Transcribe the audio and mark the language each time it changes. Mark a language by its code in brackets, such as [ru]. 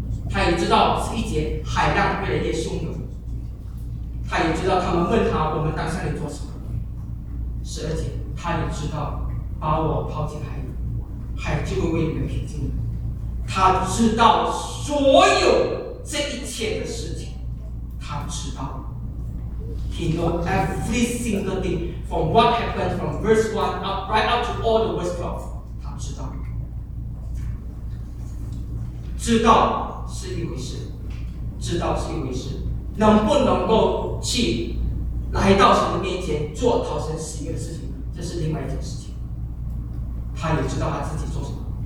[zh] 他也知道是一节海浪越来越汹涌。他也知道他们问他，我们当下在做什么？ 12，他也知道把我抛进海里，海就会为你们平静。他知道所有这一切的事情，他知道。 [en] He knows every single thing from what happened from verse 1 up, right up to all the verse 12. [zh] 他知道。知道是一回事，知道是一回事。能不能够去来到神的面前做讨神喜悦的事情，这是另外一件事情。他也知道他自己做什么。